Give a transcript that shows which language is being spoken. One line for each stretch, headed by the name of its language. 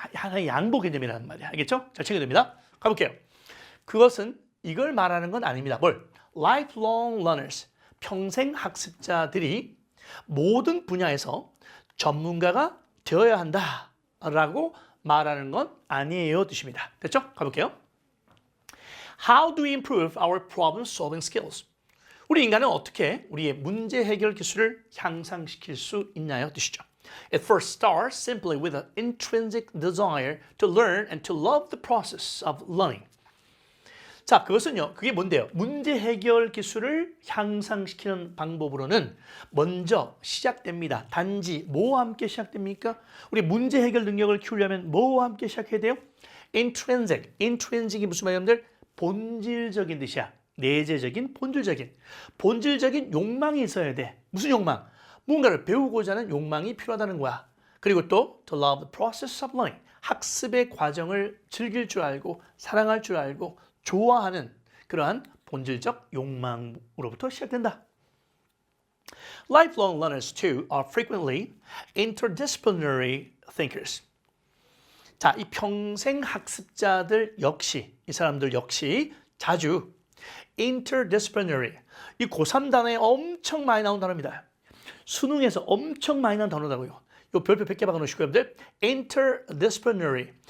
Korean: 하나의 양보 개념이라는 말이야. 알겠죠? 잘 챙겨야 됩니다. 가볼게요. 그것은 이걸 말하는 건 아닙니다. 뭘?
English: Lifelong learners,
Korean: 평생 학습자들이 모든 분야에서 전문가가 되어야 한다라고 말하는 건 아니에요 뜻입니다. 됐죠? 가볼게요.
English: How do we improve our problem solving skills?
Korean: 우리 인간은 어떻게 우리의 문제 해결 기술을 향상시킬 수 있나요? 뜻이죠.
English: It first starts simply with an intrinsic desire to learn and to love the process of learning.
Korean: 자, 그것은요. 그게 뭔데요? 문제 해결 기술을 향상시키는 방법으로는 먼저 시작됩니다. 단지 뭐와 함께 시작됩니까? 우리 문제 해결 능력을 키우려면 뭐와 함께 시작해야 돼요? intrinsic이 무슨 말이냐면 본질적인 뜻이야. 내재적인, 본질적인 욕망이 있어야 돼. 무슨 욕망? 뭔가를 배우고자 하는 욕망이 필요하다는 거야. 그리고 또
English: to love the process of learning.
Korean: 학습의 과정을 즐길 줄 알고 사랑할 줄 알고 좋아하는 그러한 본질적 욕망으로부터 시작된다.
English: Lifelong learners too are frequently interdisciplinary thinkers.
Korean: 자, 이 평생 학습자들 역시 이 사람들 역시 자주
English: interdisciplinary.
Korean: 이 고3 단어에 엄청 많이 나온 단어입니다. 수능에서 엄청 많이 나온 단어라고요. 이 별표 100개 박아 놓으시고요, 여러분들.
English: interdisciplinary.